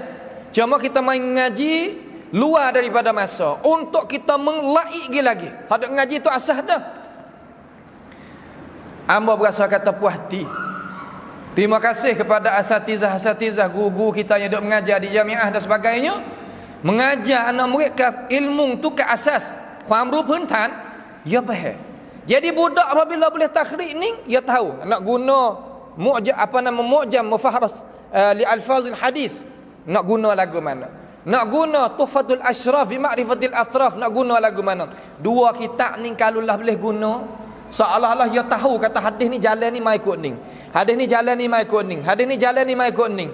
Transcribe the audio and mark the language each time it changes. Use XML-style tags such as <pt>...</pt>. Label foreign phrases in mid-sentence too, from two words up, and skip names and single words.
<ms>Cuma kita main ngaji luar daripada masa untuk kita menglaik lagi. Hadak ngaji tu asas dah. Amba berasa kata puas hati. Terima kasih kepada asatizah guru kita yang duk mengajar di jamiah dan sebagainya. Mengajar anak murid ke ilmu tu ke asas.</ms> <th>ความรู้ พื้นฐาน</th> <ms>dia faham. Jadi budak apabila boleh takhrij ni, dia tahu nak guna mu'jam mufahras li alfazil hadis, nak guna lagu mana, nak guna Tuhfatul Ashraf bi ma'rifatil atraf, nak guna lagu mana. Dua kitab ni kalau lah boleh guna, seolah-olah dia tahu kata hadis ni jalan ni mai ikut ni, hadis ni jalan ni mai ikut ni, hadis ni jalan ni mai ikut ni.</ms>